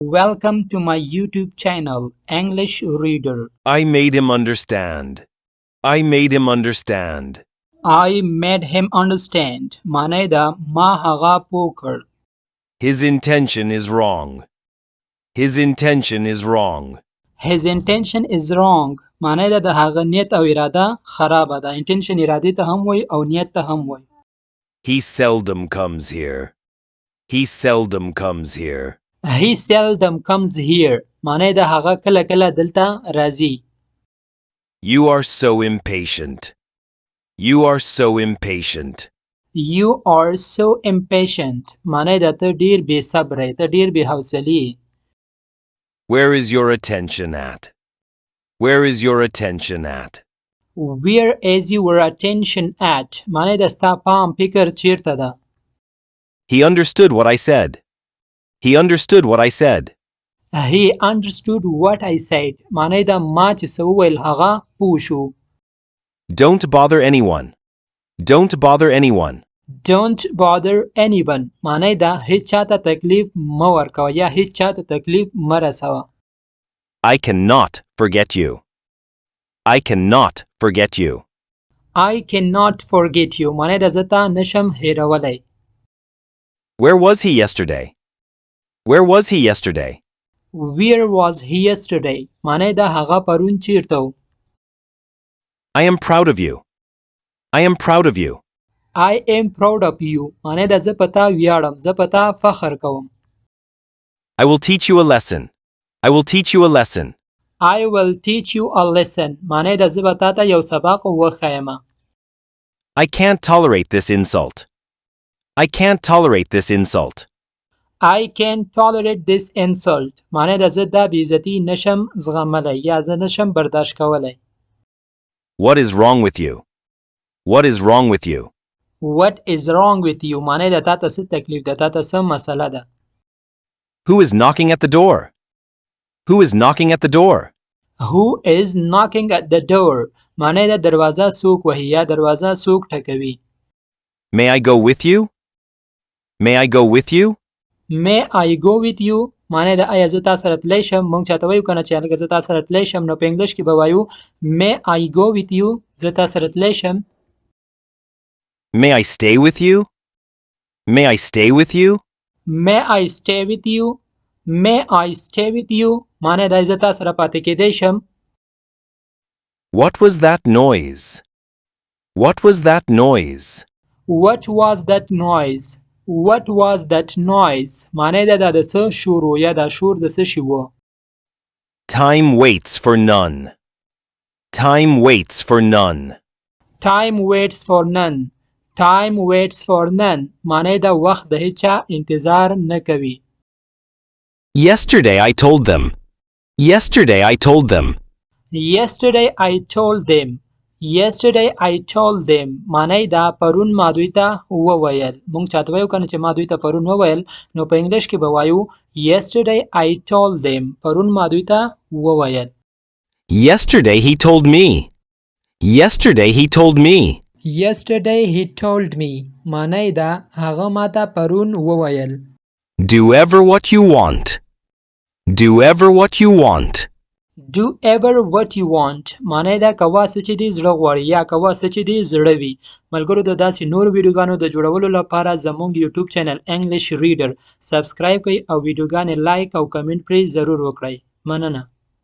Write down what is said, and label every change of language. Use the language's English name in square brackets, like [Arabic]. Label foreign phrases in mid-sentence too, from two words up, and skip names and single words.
[English] Welcome to my YouTube channel, English Reader. I made him understand. I made him understand. I made him understand. [Pashto] معنی دا ما هغه پوه کړ. [English] His intention is wrong. His intention is wrong. His intention is wrong. [Pashto] معنی دا د هغه نیت او اراده خرابه ده. Intention ارادې ته هم وای او نیت ته هم وای. [English] He seldom comes here. He seldom comes here. He seldom comes here. [Pashto] معنی دا هغه کله کله دلته راځي. [English] You are so impatient. You are so impatient. You are so impatient. [Pashto] معنی دا ته ډیر بې صبره، ته ډیر بې حوصلې. [English] Where is your attention at? Where is your attention at? Where is your attention at? [Pashto] معنی دا ستا پام فکر چیرته ده. [English] He understood what I said. He understood what I said. He understood what I said. [Pashto] معنی دا ما چې څه وویل هغه پوه شو. [English] Don't bother anyone. Don't bother anyone. Don't bother anyone. [Pashto] معنی دا هیڅ چاته تکلیف مه ورکوه یا هیڅ چاته تکلیف مه رسوه. [English] I cannot forget you. I cannot forget you. I cannot forget you. [Pashto] معنی دا زه تا نشم هیرولی. [English] Where was he yesterday? Where was he yesterday? Where was he yesterday? [Pashto] معنی دا هغه پرون چیرته و. [English] I am proud of you. I am proud of you. I am proud of you. [Pashto] معنی دا زه په تا ویاړم، زه په تا فخر کوم. [English] I will teach you a lesson. I will teach you a lesson. I will teach you a lesson. [Pashto] معنی دا زه به تا ته یو سبق وښیم. [English] I can't tolerate this insult. I can't tolerate this insult. I can't tolerate this insult. [Pashto] معنی دا زه دا بیزتی نشم زغملی یا زه نشم برداشت کولی. [English] What is wrong with you? What is wrong with you? What is wrong with you? [Pashto] معنی دا تا ته څه تکلیف ده، تا ته څه مسله ده. [English] Who is knocking at the door? Who is knocking at the door? Who is knocking at the door? [Pashto] معنی دا دروازه څوک وهي یا دروازه څوک ټکوي. [English] May I go with you? May I go with you? May I go with you? [Pashto] معنی دا آیا زه تا سره تلی شم؟ مونږ چاته وایو کنه چې هلکه زه تا سره تلی شم، نو په انګلیش کې به وایو [English] May I go with you? [Pashto] زه تا سره تلی شم. [English] May I stay with you? May I stay with you? May I stay with you? May I stay with you? [Pashto] معنی دا زه تا سره پاتې کېدی شم. [English] What was that noise? What was that noise? What was that noise? What was that noise? [Pashto] معنی دا د څه شور و یا دا شور د څه شي و. [English] Time waits for none. Time waits for none. Time waits for none. Time waits for none. [Pashto] معنی دا وخت د هیچا انتظار نه کوي. [English] Yesterday I told them. Yesterday I told them. Yesterday I told them. Yesterday I told them. [Pashto] معنی دا پرون ما دوی ته وویل. مونږ چاته وایو کنه چې ما دوی ته پرون وویل، نو په انګلیش کې به وایو [English] Yesterday I told them. [Pashto] پرون ما دوی ته وویل. [English] Yesterday he told me. Yesterday he told me. Yesterday he told me. [Pashto] معنی دا هغه ما ته پرون وویل. [English] Do ever what you want. Do ever what you want. Do ever what you want. [Pashto] معنی دا کوه څه چې دې زړه غواړي یا کوه څه چې دې زړه وي. ملګرو د داسې نور ویډیوګانو د جوړولو لپاره زموږ یوټیوب چینل انګلیش ریډر سبسکرایب کړئ او ویډیوګانې لایک او کمنټ پرې ضرور وکړئ. مننه.